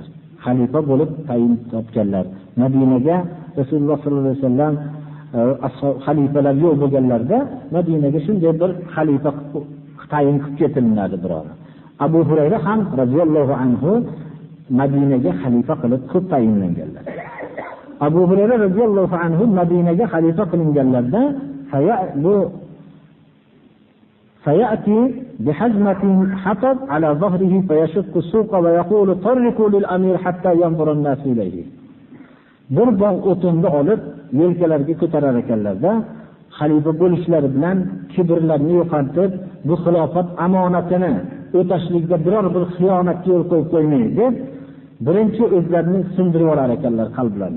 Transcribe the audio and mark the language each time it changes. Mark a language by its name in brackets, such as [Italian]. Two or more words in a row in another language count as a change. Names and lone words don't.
[Uzbek] Xalifa bo'lib tayin topganlar. Madinaga Rasululloh [Arabic] صلى الله عليه وسلم [Uzbek] xalifalar yo'q bo'lganlarda Madinaga shunday bir xalifa tayin qilib ketilinadi biror. Abu Hurayra ham [Arabic] رضي الله عنه [Uzbek] Madinaga xalifa qilib ko'p tayinlanganlar. Abu Hurayra radhiyallohu anhu Madinaga xalifa qilinganlarda [Arabic] فيأتي بحزمة حطب على ظهره فيشق السوق ويقول طرقوا للأمير حتى ينظر الناس إليه. [Uzbek] Bir bog' o'tinni olib yelkalariga ko'tarar ekanlarda, xalifa bo'lishlari bilan kibrlarni yo'qotib, bu xilofat amonatini o'tashlikda biror bir xiyonatga yo'l qo'yib qo'ymaydi deb, birinchi o'zlarini sindirib olar ekanlar qalblarini.